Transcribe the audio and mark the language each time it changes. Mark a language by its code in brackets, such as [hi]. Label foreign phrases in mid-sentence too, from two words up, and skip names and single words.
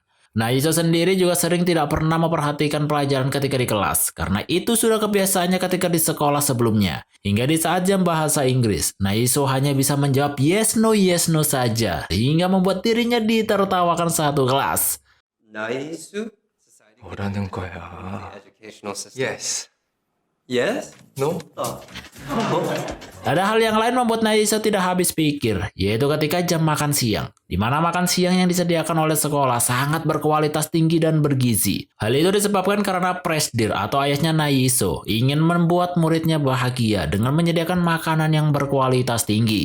[id] Naiso sendiri juga sering tidak pernah memperhatikan pelajaran ketika di kelas, karena itu sudah kebiasaannya ketika di sekolah sebelumnya. Hingga di saat jam bahasa Inggris, Naiso hanya bisa menjawab [en] yes no [id] saja, hingga membuat dirinya ditertawakan satu kelas. [ko] 나이스. 뭐라는 거야? [en] Educational system. Yes. Yes? No? [id] Ada hal yang lain membuat Naiso tidak habis pikir, yaitu ketika jam makan siang, di mana makan siang yang disediakan oleh sekolah sangat berkualitas tinggi dan bergizi. Hal itu disebabkan karena Presdir atau ayahnya Naiso ingin membuat muridnya bahagia dengan menyediakan makanan yang berkualitas tinggi.